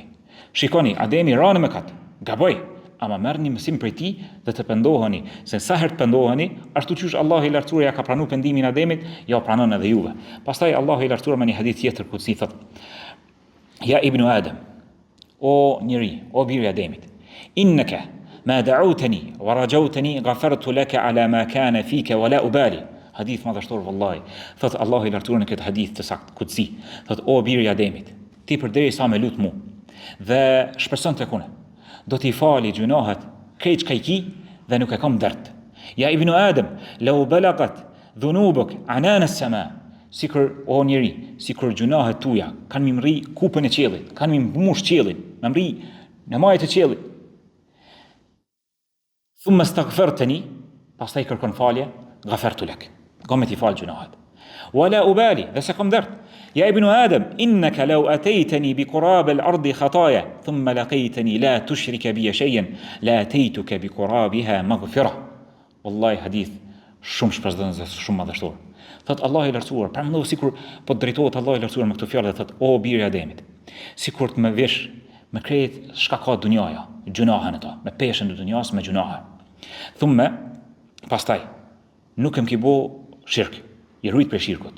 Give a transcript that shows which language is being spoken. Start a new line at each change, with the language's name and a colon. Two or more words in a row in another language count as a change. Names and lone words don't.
Albanian: Shikoni, Ademi ra në mëkat, gaboj, ama merrni mësim prej tij dhe të pendoheni, se sa herë të pendoheni, ashtu siç Allahu i lartësuar ja ka pranuar pendimin Ademit, ja pranon edhe juve. Pastaj Allahu i lartësuar me një hadith tjetër kutsi thotë:
Arabic: يا ابن آدم,
Albanian: o njeri, o biri Ademit,
Arabic: إنك ما دعوتني ورجوتني غفرت لك على ما كان فيك ولا أبالي.
Albanian: Hadith madhështor vallahi. Thot Allahu i lartësuar në këtë hadith të saktë kutsi, thot o biri Ademit, ti përderisa me lut mu dhe shpreson tek unë, do t'i fali gjunahet krejt çka i ki dhe nuk e kam dert.
Arabic: يا ابن آدم لو بلغت ذنوبك عنان السماء.
Albanian: Sikur o njeri, sikur gjunahet tuja kanë mi mri kupën e qiellit, kanë mi mbush qiellin, më mri në majët e qiellit.
Arabic: ثم استغفرتني,
Albanian: pastaj kërkon falje,
Arabic: غفرت لك.
Albanian: Qom ti fal gjunahet.
Arabic: ولا أبالي,
Albanian: dhe se kam dert.
Arabic: يا ابن آدم إنك لو أتيتني بقراب الأرض خطايا ثم لقيتني لا تشرك بي شيئا لأتيتك بقرابها مغفرة.
Albanian: Wallahi hadith shumë shpresdhënës, shumë madhështor. Thot Allah i lartësuar, pra më sikur po drejtohet Allah i lartësuar me këto fjalë dhe thot o biri Ademit, sikur të më vesh me krejt çka ka dunjaja, gjunahen ata, me peshën e dunjas me gjunahe. Thumë, pastaj nuk kem ki bo shirk, i rujt për shirkut.